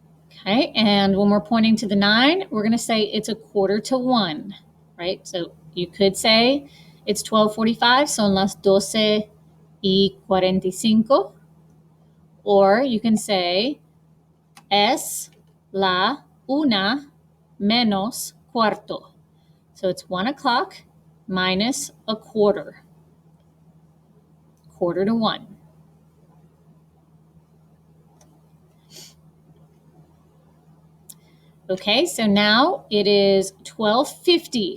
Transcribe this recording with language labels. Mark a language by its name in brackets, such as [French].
[English] Okay, and when we're pointing to the 9, we're going to say it's a quarter to 1, right? So you could say it's 12:45, [Spanish] son las 12:45. [English] Or you can say [Spanish] es la una menos cuarto. [English] So it's 1 o'clock minus a quarter to 1. Okay, so now it is 12:50.